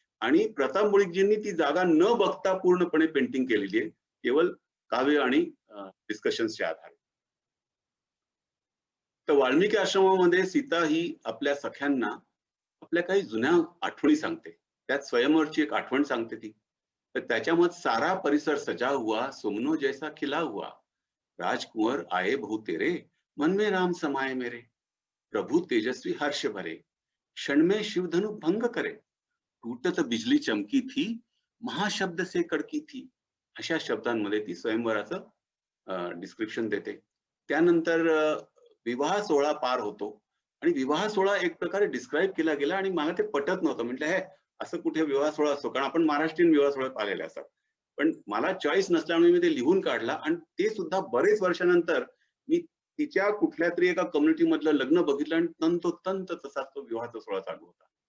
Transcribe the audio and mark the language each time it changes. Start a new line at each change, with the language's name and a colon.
Marathi: आणि प्रताप मुळीकजींनी ती जागा न बघता पूर्णपणे पेंटिंग केलेली आहे, केवळ काव्य आणि डिस्कशन्सच्या आधारे. तर वाल्मिकी आश्रमामध्ये सीता ही आपल्या सख्यांना आपल्या काही जुन्या आठवणी सांगते. त्यात स्वयंवरची एक आठवण सांगते ती. तर त्याच्यामध्ये
Hindi: सारा परिसर सजा हुआ, सुमनो जैसा खिला हुआ, राजकुंवर आए बहु तेरे, मन में राम समाये मेरे, प्रभु तेजस्वी हर्ष भरे, क्षण में शिवधनु भंग करे, टूटत बिजली चमकी थी, महाशब्द से कड़की थी.
Marathi: अशा शब्दांमध्ये ती स्वयंवराचं डिस्क्रिप्शन देते. त्यानंतर विवाह सोहळा पार होतो आणि विवाह सोहळा एक प्रकारे डिस्क्राईब केला गेला आणि मला ते पटत नव्हतं. म्हटलं हे असं कुठे विवाह सोहळा असतो, कारण आपण महाराष्ट्रीयन विवाह सोहळे पाहिलेले असतात. पण मला चॉईस नसल्यामुळे मी ते लिहून काढला आणि ते सुद्धा बरेच वर्षानंतर मी तिच्या कुठल्या तरी एका कम्युनिटी मधलं लग्न बघितलं आणि तंतोतंत तसाच तो विवाहाचा सोहळा चालू होता.